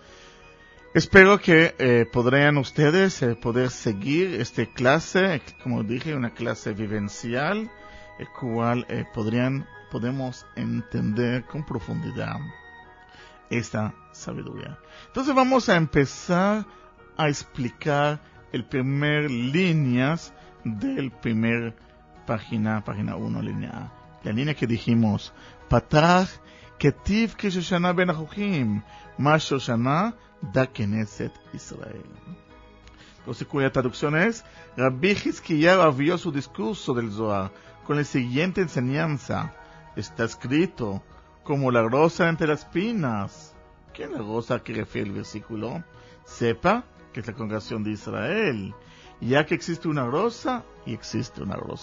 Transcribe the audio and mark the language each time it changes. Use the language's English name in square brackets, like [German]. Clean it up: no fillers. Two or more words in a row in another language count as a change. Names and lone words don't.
[Spanish] Espero que podrían ustedes poder seguir esta clase, como dije, una clase vivencial, el cual podemos entender con profundidad esta sabiduría. Entonces vamos a empezar a explicar el primer líneas del primer página 1, línea A. La línea que dijimos, [Aramaic] פתח כתיב כשושנה בין החוחים, מאן שושנה דא כנסת ישראל. [Spanish] Entonces, cuya traducción es, Rabbi Hizkiyahu abrió su discurso del Zohar con la siguiente enseñanza. Está escrito, como la rosa entre las pinas. ¿Qué es la rosa que refiere el versículo? Sepa que es la congregación de Israel, ya que existe una rosa y existe una rosa.